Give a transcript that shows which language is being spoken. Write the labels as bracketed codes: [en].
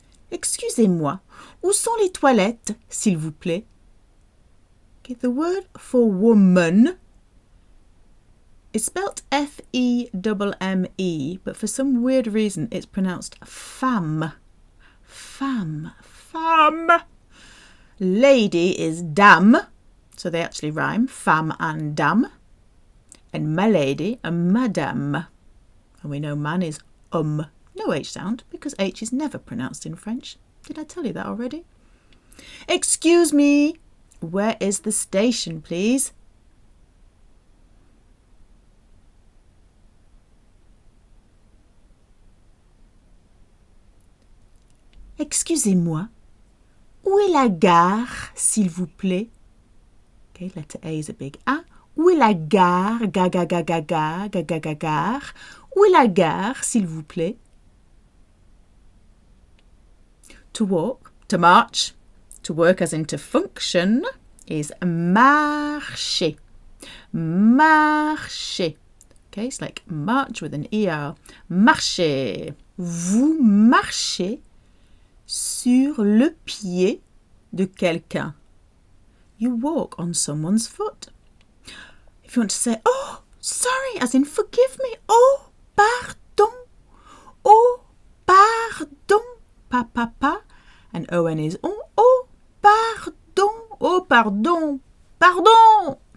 [fr] Excusez-moi, où sont les toilettes, s'il vous plaît? [en] Okay, the word for woman is spelt F-E-M-M-E, but for some weird reason it's pronounced femme. Femme. Femme. Lady is dame, so they actually rhyme, femme and dame. And my lady and madame. And we know man is no H sound, because H is never pronounced in French. Did I tell you that already? Excuse me, where is the station, please? [fr] Excusez-moi, où est la gare, s'il vous plaît? [en] Okay, letter A is a big A. Où est la gare? Ga ga ga ga ga ga ga ga gare. Où est la gare, s'il vous plaît? To walk, to march, to work as in to function is marcher. Marcher. Okay, it's like march with an ER. [fr] Marcher. Vous marchez sur le pied de quelqu'un. [en] You walk on someone's foot. If you want to say, oh, sorry, as in forgive me. [fr] Oh, pardon. Oh, pardon. Pa, pa, pa. And O-N is on. Oh, pardon. Oh, pardon. Pardon.